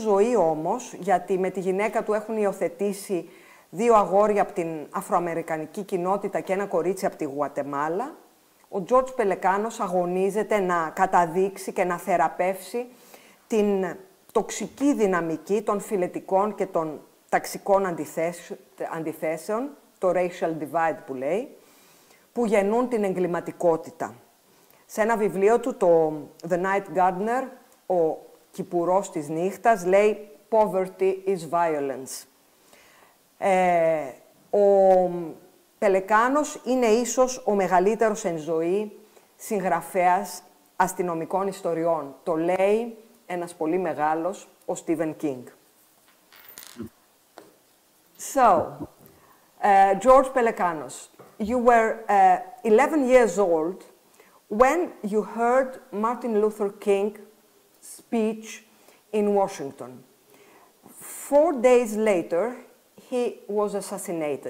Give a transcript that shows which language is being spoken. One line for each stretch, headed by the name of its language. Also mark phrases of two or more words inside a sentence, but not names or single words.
Greek: ζωή όμως, γιατί με τη γυναίκα του έχουν υιοθετήσει 2 αγόρια από την αφροαμερικανική κοινότητα και ένα κορίτσι από τη Γουατεμάλα, ο George Pelecanos αγωνίζεται να καταδείξει και να θεραπεύσει την τοξική δυναμική των φιλετικών και των ταξικών αντιθέσεων, το
English: racial divide
Greek: που λέει, που γεννούν την εγκληματικότητα. Σε ένα βιβλίο του, το The Night Gardener, ο κυπουρός της νύχτας, λέει
English: «Poverty is violence».
Greek: Ο Πελεκάνος είναι ίσως ο μεγαλύτερος εν ζωή συγγραφέας αστυνομικών ιστοριών. Το λέει ένας πολύ μεγάλος, ο Στίβεν Κίνγκ.
English: So, George Pelecanos, you were 11 years old when you heard Martin Luther King's speech in Washington. 4 days later, he was assassinated.